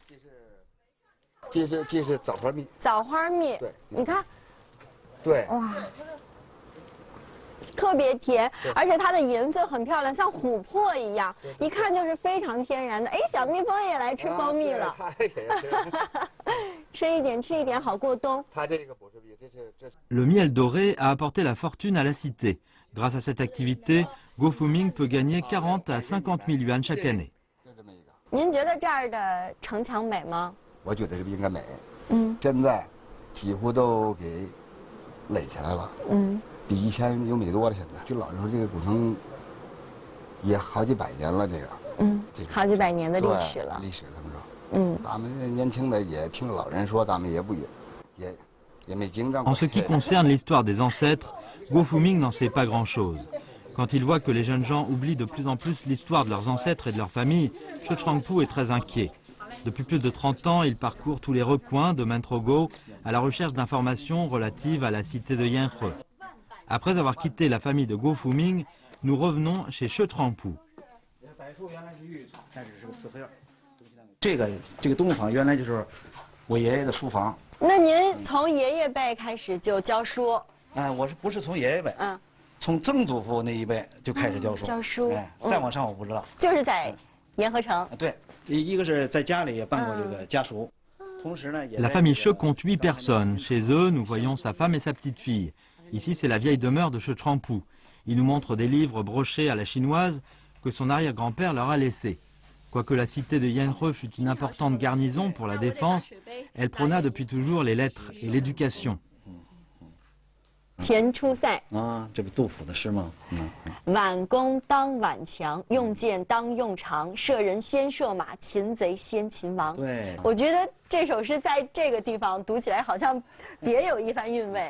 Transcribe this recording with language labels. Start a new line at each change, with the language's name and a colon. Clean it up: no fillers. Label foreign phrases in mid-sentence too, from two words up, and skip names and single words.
Chinese: 这是枣花蜜。枣花蜜，对你看，对。哇，特别甜，而且它的颜色很漂亮，像琥珀一样，一看就是非常天然的。哎，小蜜蜂也来吃蜂蜜了，吃一点，吃一点，好过冬。
French: Le miel doré a apporté la fortune à la cité. Grâce à cette activité, Guo Fuming peut gagner 40 à 50 000 yuan chaque année.
Chinese: 您觉得这儿的城墙美吗？我觉得这应该美。嗯。现在几乎都给垒起来了。嗯。比以前有米多了，现在就老实说，这个古城也好几百年了，这个，这个好几百年的历史了。历史他们说，咱们年轻的也听老人说，咱们也没经常。
French: En ce qui concerne l'histoire des ancêtres, Guo Fuming n'en sait pas grand-chose. Quand il voit que les jeunes gens oublient de plus en plus l'histoire de leurs ancêtres et de leur famille, Che Trangpu est très inquiet. Depuis plus de 30 ans, il parcourt tous les recoins de Mentrogo à la recherche d'informations relatives à la cité de Yanhe. Après avoir quitté la famille de Guo Fuming, nous revenons chez Che Trangpu.
Chinese: 这个东房原来就是我爷爷的书房。那您从爷爷辈开始就教书？我不是从爷爷辈，从曾祖父那一辈就开始教书。教书，再往上我不知道。就是在沿河城。对，一个是在家里也办过这个家塾，同时呢也。
French: La famille Che compte 8 personnes. Chez eux, nous voyons sa femme et sa petite fille. Ici, c'est la vieille demeure de Che Trangpu. Il nous montre des livres brochés à la chinoise que son arrière-grand-père leur a laissés. Quoique la cité de Yanhe fût une importante garnison pour la défense, elle prôna depuis toujours les lettres et l'éducation.
Chinese: 前出塞这不杜甫的诗吗？挽弓当挽强，用箭当用长，射人先射马，擒贼先擒王。对，我觉得这首诗在这个地方读起来好像别有一番韵味。